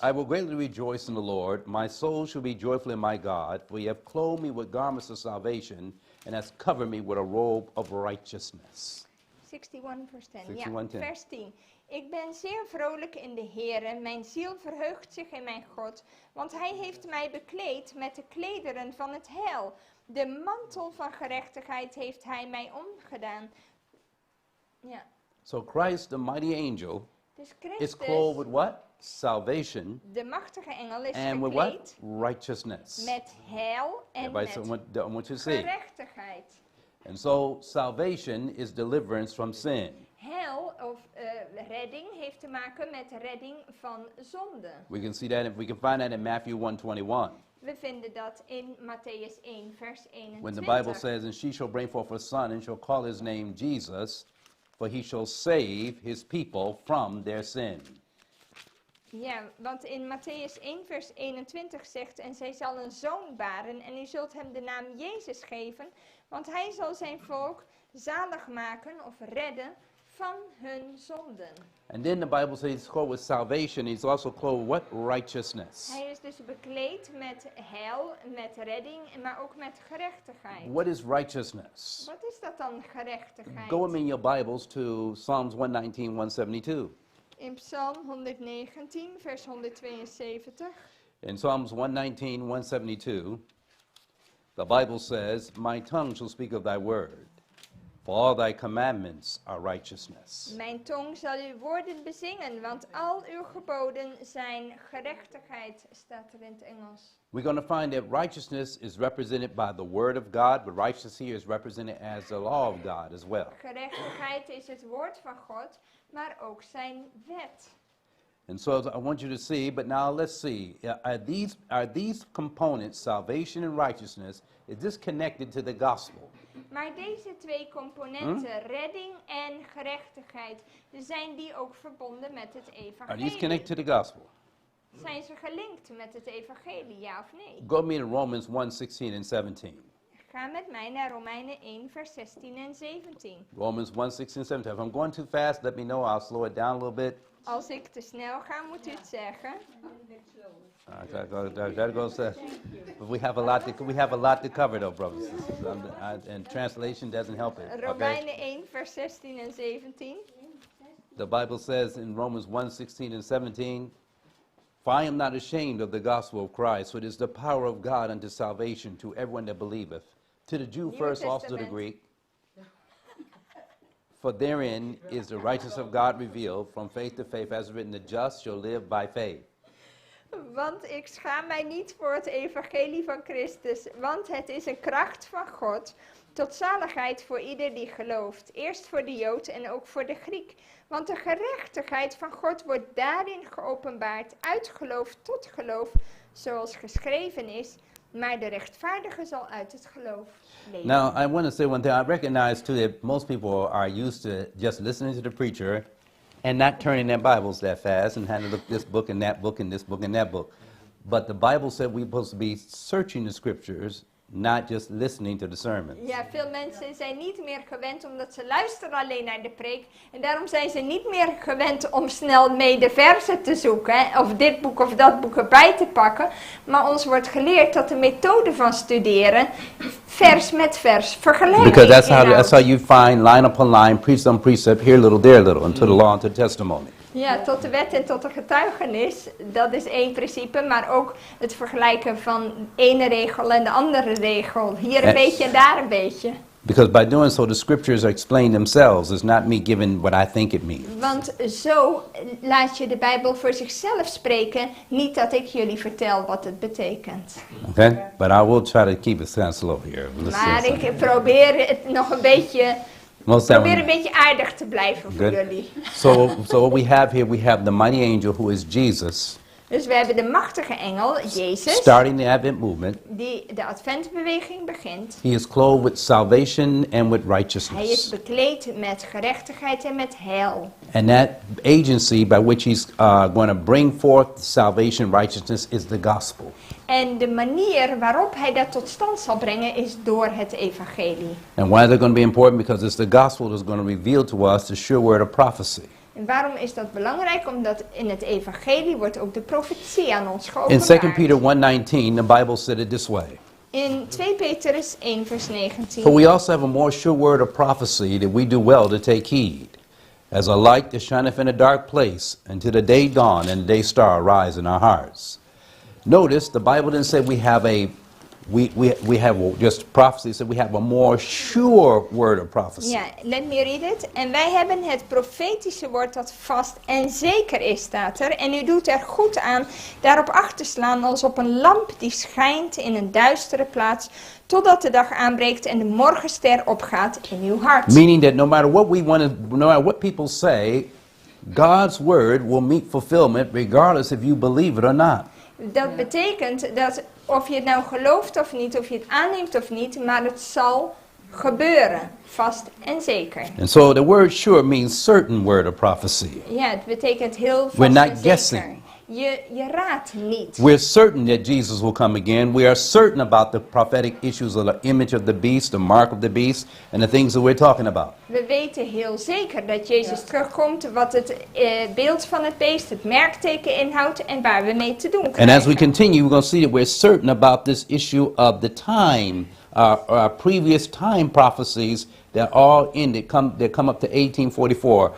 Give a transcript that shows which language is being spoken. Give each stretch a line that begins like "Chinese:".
English: I will greatly rejoice in the Lord. My soul shall be joyful in my God, for you have clothed me with garments of salvation and has covered me with a robe of righteousness. 61 vers 10. 61, 10.
Dutch: Ja, vers 10. Ik ben zeer vrolijk in de Heere, mijn ziel verheugt zich in mijn God, want hij heeft mij bekleed met de klederen van het heil. De mantel van gerechtigheid heeft hij mij omgedaan. Ja,
English: So Christ, the mighty angel,
Dutch: dus
English: is clothed with
Dutch: Christus,
English: what? Salvation.
Dutch: de machtige engel, is
English: And with what?
Dutch: gekleed
English: Righteousness.
Dutch: met heil en
English: Everybody
Dutch: met
English: say, I want you to see.
Dutch: gerechtigheid.
English: And so salvation is deliverance from sin.
Dutch: Heil of redding heeft te maken met redding van zonde.
English: We can see that, we can find that in Matthew 1:21.
Dutch: We vinden dat in Matthäus 1 vers 21.
English: When the Bible says, and she shall bring forth a son and shall call his name Jesus, for he shall save his people from their sin.
Dutch: Ja, want in Matthäus 1 vers 21 zegt, en zij zal een zoon baren en u zult hem de naam Jezus geven, want hij zal zijn volk zalig maken of redden van hun zonden.
English: And then the Bible says he's clothed with salvation. He's also clothed with what? Righteousness.
Dutch: Hij is dus bekleed met heil, met redding, maar ook met gerechtigheid.
English: What is righteousness?
Dutch: Wat is dat dan, gerechtigheid?
English: Go with me in your Bibles to Psalms 119, 172.
Dutch: In Psalm 119 vers 172.
English: In Psalms 119, 172, the Bible says, My tongue shall speak of thy word, For all thy commandments are righteousness.
Dutch: Mijn tong zal uw woorden bezingen, want al uw geboden zijn gerechtigheid, staat er in het Engels.
English: We're going to find that righteousness is represented by the word of God, but righteousness here is represented as the law of God as well.
Dutch: Gerechtigheid is het woord van God, maar ook zijn wet.
English: And so I want you to see, but now let's see, are these components, salvation and righteousness, is this connected to the gospel?
Dutch: Maar deze twee componenten, redding en gerechtigheid, zijn die ook verbonden met het
English: Are these
Dutch: evangelie?
English: connected to the gospel?
Dutch: Zijn ze gelinkt met het evangelie, ja of nee?
English: Go with me to Romans 1:16 and 17.
Dutch: Ga met mij naar Romeinen 1, vers 16 en 17.
English: Romans 1:16 and 17. If I'm going too fast, let me know. I'll slow it down a little bit.
Dutch: Als ik te snel ga, moet u het zeggen.
English: That goes. But we have a lot to cover, though, brothers and sisters. And translation doesn't help it. Okay?
Dutch: Romeinen 1, vers 16 en 17.
English: The Bible says in Romans 1:16 and 17, "For I am not ashamed of the gospel of Christ, for it is the power of God unto salvation to everyone that believeth, to the Jew first, also to the Testament. Greek. For therein is the righteousness of God revealed from faith to faith, as written, the just shall live by faith."
Dutch: Want ik schaam mij niet voor het evangelie van Christus, want het is een kracht van God tot zaligheid voor ieder die gelooft. Eerst voor de Jood en ook voor de Griek. Want de gerechtigheid van God wordt daarin geopenbaard, uit geloof tot geloof, zoals geschreven is. Maar de rechtvaardige zal uit het geloof leven.
English: Now, I want to say one thing. I recognize, too, that most people are used to just listening to the preacher and not turning their Bibles that fast and having to look this book and that book and this book and that book. But the Bible said we're supposed to be searching the scriptures, not just listening to the sermons.
Dutch: Ja, veel mensen zijn niet meer gewend omdat ze luisteren alleen naar de preek. En daarom zijn ze niet meer gewend om snel mee de versen te zoeken. Hè, of dit boek of dat boek erbij te pakken. Maar ons wordt geleerd dat de methode van studeren vers met vers vergelijking
English: Because that's
Dutch: inhoudt.
English: how you find line upon line, precept on precept, here a little, there a little, unto the law and to the testimony.
Dutch: Ja, tot de wet en tot de getuigenis, dat is één principe, maar ook het vergelijken van ene regel en de andere regel. Hier een beetje en daar een beetje.
English: Because by doing so, the scriptures explain themselves. It's not me giving what I think it means.
Dutch: Want zo laat je de Bijbel voor zichzelf spreken, niet dat ik jullie vertel wat het betekent.
English: Okay? But I will try to keep it kind of slow here.
Dutch: Maar ik probeer het nog een beetje, een beetje aardig te blijven voor
English: Good.
Dutch: jullie.
English: So what we have here, we have the mighty angel who is Jesus,
Dutch: Dus we hebben de machtige engel, Jezus,
English: starting the Advent movement.
Dutch: die de adventbeweging begint.
English: He is clothed with salvation and with
Dutch: Hij is
English: righteousness.
Dutch: bekleed met gerechtigheid en met heil.
English: And that agency by which he's going to bring forth salvation, righteousness, is the gospel.
Dutch: En de manier waarop hij dat tot stand zal brengen is door het evangelie.
English: And why is that going to be important? Because it's the gospel that's going to reveal to us the sure word of prophecy.
Dutch: En waarom is dat belangrijk? Omdat in het evangelie wordt ook de profetie aan ons
English: In
Dutch: geopenbaard.
English: 2 Peter 1:19, the Bible said it this way.
Dutch: In 2 Petrus 1 vers 19.
English: For we also have a more sure word of prophecy, that we do well to take heed, as a light that shineth in a dark place, until the day dawn and the day star arise in our hearts. Notice the Bible didn't say we have we have just prophecy. It said we have a more sure word of prophecy. Ja, let me read it.
Dutch: En wij hebben het profetische woord dat vast en zeker is, staat er. En u doet er goed aan daarop acht te slaan als op een lamp die schijnt in een duistere plaats, totdat de dag aanbreekt en de morgenster opgaat in uw hart.
English: Meaning that no matter what we want to, no matter what people say, God's word will meet fulfillment regardless if you believe it or not.
Dutch: Dat betekent dat of je het nou gelooft of niet, of je het aanneemt of niet, maar het zal gebeuren, vast en zeker.
English: And so the word sure means certain word of prophecy.
Dutch: Ja, het betekent heel vast
English: We're not
Dutch: en zeker.
English: guessing.
Dutch: Je raadt niet.
English: We're certain that Jesus will come again. We are certain about the prophetic issues of the image of the beast, the mark of the beast, and the things that we're talking about.
Dutch: We weten heel zeker dat Jezus terugkomt, wat het beeld van het beest, het merkteken inhoudt en waar we mee te doen
English: And
Dutch: krijgen.
English: as we continue, we're going to see that we're certain about this issue of the time are previous time prophecies that all ended, that come up to 1844.